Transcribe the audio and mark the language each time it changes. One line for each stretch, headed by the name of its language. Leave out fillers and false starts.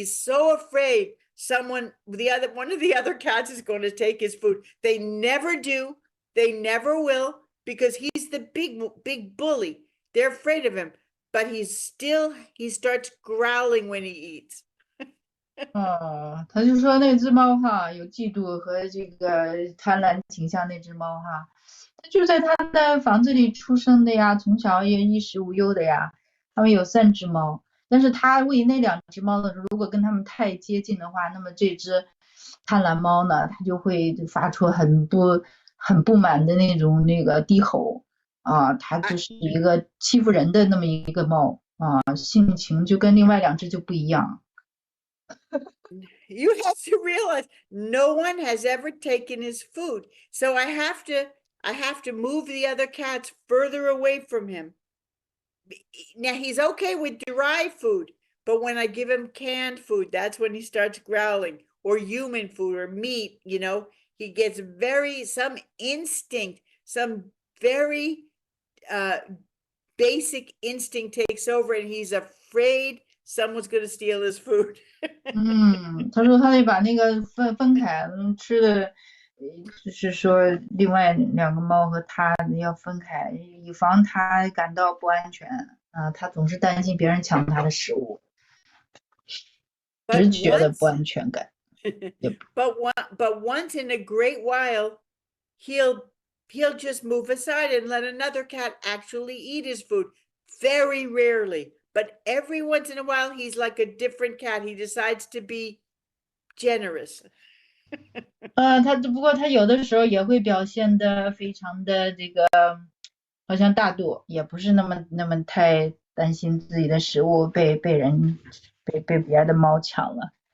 English: He's so afraid one of the other cats is going to take his food. They never do. They never will, because he's the big bully. They're afraid of him, but he starts growling when he eats.
Chinese: 他就说那只猫哈有嫉妒和这个贪婪倾向，那只猫哈，它就在他的房子里出生的呀，从小也衣食无忧的呀。他们有3只猫，但是他喂那2只猫的时候，如果跟他们太接近的话，那么这只贪婪猫呢，它就会发出很不满的那种低吼啊，它就是一个欺负人的那么一个猫啊，性情就跟另外2只就不一样。
English: You have to realize no one has ever taken his food. So I have to move the other cats further away from him. Now he's okay with dry food, but when I give him canned food, that's when he starts growling, or human food or meat, he gets some instinct, some very basic instinct takes over and he's afraid someone's going to steal his food.
Chinese: 他说他得把那个分开，吃的，就是说另外2个猫和他要分开，以防他感到不安全。他总是担心别人抢他的食物，直觉的不安全感。
English: But once in a great while, he'll just move aside and let another cat actually eat his food. Very rarely, but every once in a while, he's like a different cat. He decides to be generous.
Chinese: 不过他有的时候也会表现得非常的这个，好像大度，也不是那么太担心自己的食物被别的猫抢了。